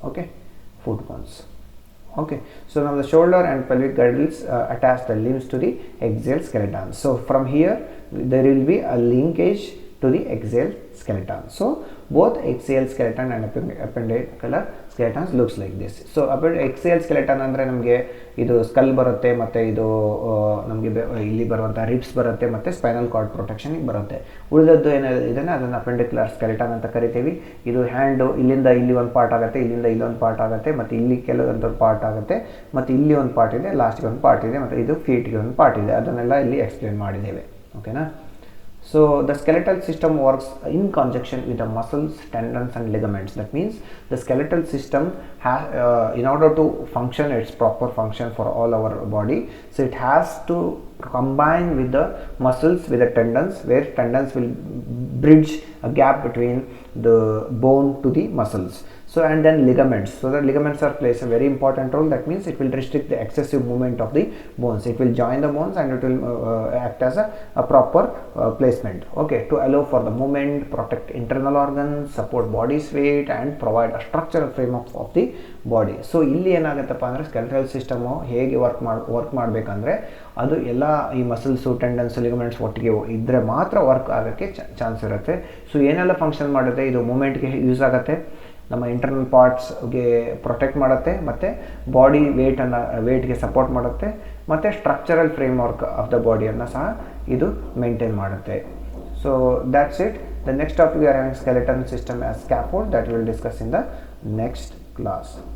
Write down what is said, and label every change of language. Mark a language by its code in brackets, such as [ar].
[en] Okay, foot bones. Okay, so now the shoulder and pelvic girdles attach the limbs to the axial skeleton. So from here there will be a linkage to the axial skeleton. So both axial skeleton and appendicular skeletons looks like this. [kn] So axial skeleton ಅಂದ್ರೆ ನಮಗೆ ಇದು skull ಬರುತ್ತೆ, ಮತ್ತೆ ಇದು ನಮಗೆ ಇಲ್ಲಿ ಬರುವಂಥ ribs ಬರುತ್ತೆ, ಮತ್ತು ಸ್ಪೈನಲ್ ಕಾರ್ಡ್ ಪ್ರೊಟೆಕ್ಷನ್ಗೆ ಬರುತ್ತೆ. ಉಳಿದದ್ದು ಏನಿದೆ ಅದನ್ನು ಅಪೆಂಡಿಕ್ಯುಲರ್ ಸ್ಕೆಲೆಟನ್ ಅಂತ ಕರಿತೀವಿ. ಇದು ಹ್ಯಾಂಡು ಇಲ್ಲಿಂದ ಇಲ್ಲಿ ಒಂದು ಪಾರ್ಟ್ ಆಗುತ್ತೆ, ಇಲ್ಲಿಂದ ಇಲ್ಲೊಂದು ಪಾರ್ಟ್ ಆಗುತ್ತೆ, ಮತ್ತು ಇಲ್ಲಿ ಕೆಲವೊಂದು ಪಾರ್ಟ್ ಆಗುತ್ತೆ, ಮತ್ತು ಇಲ್ಲಿ ಒಂದು ಪಾರ್ಟ್ ಇದೆ, ಲಾಸ್ಟ್ಗೆ ಒಂದು ಪಾರ್ಟ್ ಇದೆ, ಮತ್ತು ಇದು ಫೀಟ್ಗೆ ಒಂದು ಪಾರ್ಟ್ ಇದೆ. ಅದನ್ನೆಲ್ಲ ಇಲ್ಲಿ ಎಕ್ಸ್ಪ್ಲೇನ್ ಮಾಡಿದ್ದೇವೆ. ಓಕೆನಾ? [en] So the skeletal system works in conjunction with the muscles, tendons and ligaments. That means the skeletal system has in order to function its proper function for all our body, so it has to combine with the muscles, with the tendons, where tendons will bridge a gap between the bone to the muscles. So and then ligaments, so the ligaments are plays a very important role. That means it will restrict the excessive movement of the bones. It will join the bones and it will act as a proper placement, okay, to allow for the movement, protect internal organs, support body's weight and provide a structural frame of the body. [kn] So ಇಲ್ಲಿ ಏನಾಗುತ್ತಪ್ಪ ಅಂದರೆ skeletal system ಹೇಗೆ work ಮಾಡಬೇಕಂದ್ರೆ ಅದು ಎಲ್ಲ ಈ muscles, tendons, ligaments ಒಟ್ಟಿಗೆ ಇದ್ದರೆ ಮಾತ್ರ ವರ್ಕ್ ಆಗೋಕ್ಕೆ ಚಾನ್ಸ್ ಇರುತ್ತೆ. ಸೊ ಏನೆಲ್ಲ ಫಂಕ್ಷನ್ ಮಾಡುತ್ತೆ, ಇದು ಮೂಮೆಂಟ್ಗೆ ಯೂಸ್ ಆಗುತ್ತೆ, ನಮ್ಮ ಇಂಟರ್ನಲ್ ಪಾರ್ಟ್ಸ್ಗೆ ಪ್ರೊಟೆಕ್ಟ್ ಮಾಡುತ್ತೆ, ಮತ್ತು ಬಾಡಿ ವೇಟ್ಗೆ ಸಪೋರ್ಟ್ ಮಾಡುತ್ತೆ, ಮತ್ತು structural frame work of the ಬಾಡಿಯನ್ನು ಸಹ ಇದು ಮೇಂಟೈನ್ ಮಾಡುತ್ತೆ. [en] So that's it. The next topic we are having skeleton system as scaffold, that we will discuss in the next class.